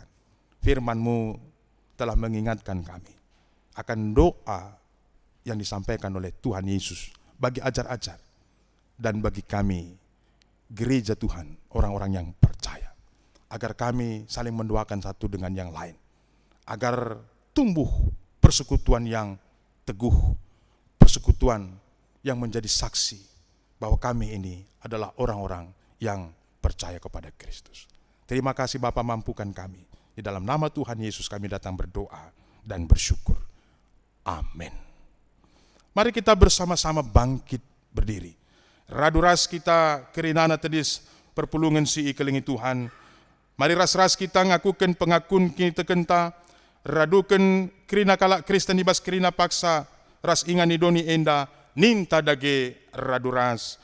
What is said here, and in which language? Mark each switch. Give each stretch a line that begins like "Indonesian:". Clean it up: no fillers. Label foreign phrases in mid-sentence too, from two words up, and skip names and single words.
Indonesian: Firman-Mu telah mengingatkan kami akan doa yang disampaikan oleh Tuhan Yesus bagi ajar-ajar dan bagi kami gereja Tuhan, orang-orang yang percaya, agar kami saling mendoakan satu dengan yang lain, agar tumbuh persekutuan yang teguh, persekutuan yang menjadi saksi bahwa kami ini adalah orang-orang yang percaya kepada Kristus. Terima kasih Bapa, mampukan kami. Di dalam nama Tuhan Yesus kami datang berdoa dan bersyukur. Amin. Mari kita bersama-sama bangkit berdiri.
Batak Karo: Radu-ras kita kerinana tedis perpulungan si ikelingi Tuhan. Mari ras-ras kita ngakukan pengakun kita kenta. Radukan kerina kalak Kristen ibas kerina paksa. Ras ingan idoni enda. Ninta dage radu-ras.